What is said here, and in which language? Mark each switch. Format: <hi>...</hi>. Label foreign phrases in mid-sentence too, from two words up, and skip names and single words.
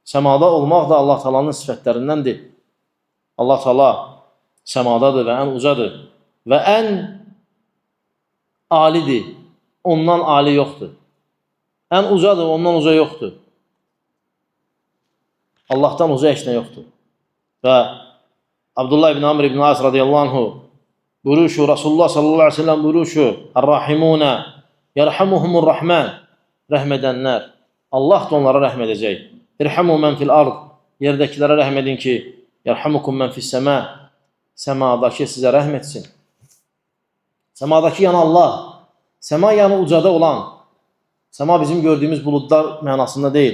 <az>Səmada olmaq da Allah Taala'nın sifətlərindəndir. Allah Taala səmadadır və ən ucadır və ən alidir. Ondan ali yoxdur. Ən ucadır, ondan uca yoxdur. Allahdan uca heç nə yoxdur. Və Abdullah ibn Amr ibn As</az> <ar>رضي الله عنه</ar> <az>buyuruşu,</az> <ar>رسول الله صلى الله عليه وسلم</ar> <az>buyuruşu,</az> <ar>الراحمون يرحمهم الرحمن,</ar> <az>rəhm edənlər, Allah da onlara rəhm edəcək.</az> <ar>ارحموا من في الأرض,</ar> <az>yerdəkilərə rəhm edin ki,</az> <ar>يرحمكم من في السماء,</ar> <az>səmadakı sizə rəhm etsin. Səmadakı yəni Allah, səma yəni ucada olan, səma bizim gördüyümüz buludlar mənasında deyil.</az>